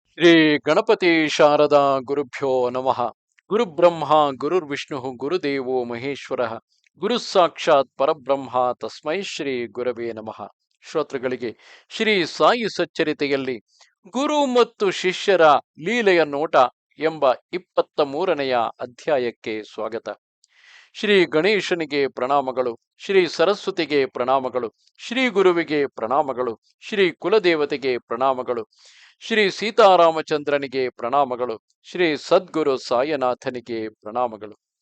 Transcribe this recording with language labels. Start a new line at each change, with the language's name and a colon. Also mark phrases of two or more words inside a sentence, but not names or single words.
Sanskrit: ಶ್ರೀ ಗಣಪತಿ ಶಾರದಾ ಗುರುಭ್ಯೋ ನಮಃ. ಗುರುಬ್ರಹ್ಮ ಗುರುರ್ವಿಷ್ಣು ಗುರುದೇವೋ ಮಹೇಶ್ವರ. ಗುರು ಸಾಕ್ಷಾತ್ ಪರಬ್ರಹ್ಮ ತಸ್ಮೈ ಶ್ರೀ ಗುರವೇ ನಮಃ.
Kannada: ಶ್ರೋತೃಗಳಿಗೆ ಶ್ರೀ ಸಾಯಿ ಸಚ್ಚರಿತೆಯಲ್ಲಿ ಗುರು ಮತ್ತು ಶಿಷ್ಯರ ಲೀಲೆಯ ನೋಟ ಎಂಬ 23ನೆಯ ಅಧ್ಯಾಯಕ್ಕೆ ಸ್ವಾಗತ. ಶ್ರೀ ಗಣೇಶನಿಗೆ ಪ್ರಣಾಮಗಳು, ಶ್ರೀ ಸರಸ್ವತಿಗೆ ಪ್ರಣಾಮಗಳು, ಶ್ರೀ ಗುರುವಿಗೆ ಪ್ರಣಾಮಗಳು, ಶ್ರೀ ಕುಲದೇವತೆಗೆ ಪ್ರಣಾಮಗಳು, ಶ್ರೀ ಸೀತಾರಾಮಚಂದ್ರನಿಗೆ ಪ್ರಣಾಮಗಳು, ಶ್ರೀ ಸದ್ಗುರು ಸಾಯನಾಥನಿಗೆ ಪ್ರಣಾಮಗಳು.